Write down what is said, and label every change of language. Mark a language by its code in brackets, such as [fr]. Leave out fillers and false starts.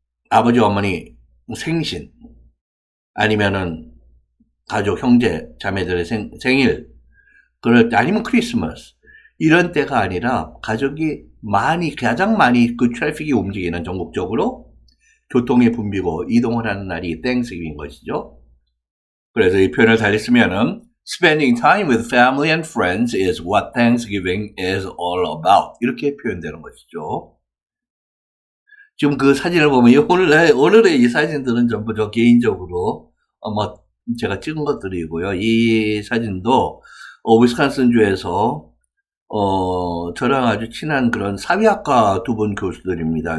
[ko] 아버지 어머니 생신 아니면은 가족 형제 자매들의 생일 그럴 때 아니면 크리스마스 이런 때가 아니라 가족이 가장 많이 그 트래픽이 움직이는 전국적으로 교통이 붐비고 이동을 하는 날이 땡스기브인 것이죠. 그래서 이 표현을 달리 쓰면은 [en] Spending time with family and friends is what Thanksgiving is all about. [ko] 이렇게 표현되는 것이죠. 지금 그 사진을 보면 오늘의 이 사진들은 전부 저 개인적으로 뭐 제가 찍은 것들이고요. 이 사진도 위스콘신주에서 저랑 아주 친한 그런 사회학과 두 분 교수들입니다.